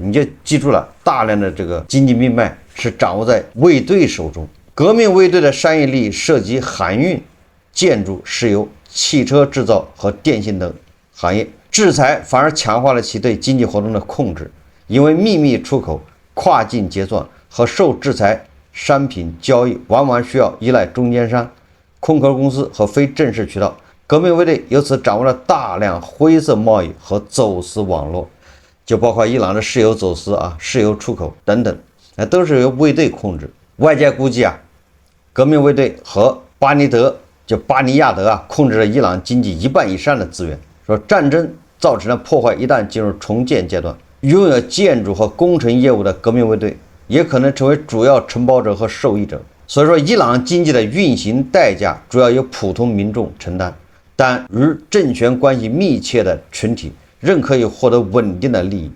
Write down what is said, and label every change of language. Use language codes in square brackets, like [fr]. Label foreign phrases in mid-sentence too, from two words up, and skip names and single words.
[zh] 你就記住了，大量的这个經濟命脈是掌握在衛隊手中。革命衛隊的商業利益涉及航運、建築、石油、汽車製造和電信等行業，制裁反而強化了其對經濟活動的控制。因為秘密出口、 跨境結算和受制裁商品交易往往需要依赖中间商、空壳公司和非正式渠道。革命卫队由此掌握了大量灰色贸易和走私網絡，就包括伊朗的石油走私石油出口等等，都是由卫队控制。外界估计革命卫队和巴尼亚德控制了伊朗经济一半以上的資源。說戰爭造成的破壞一旦進入重建階段，擁有建築和工程業務的革命衛隊也可能成為主要承包者和受益者。所以說，伊朗經濟的運行代價主要由普通民众承擔，但與政權關係密切的群體仍可以獲得穩定的利益。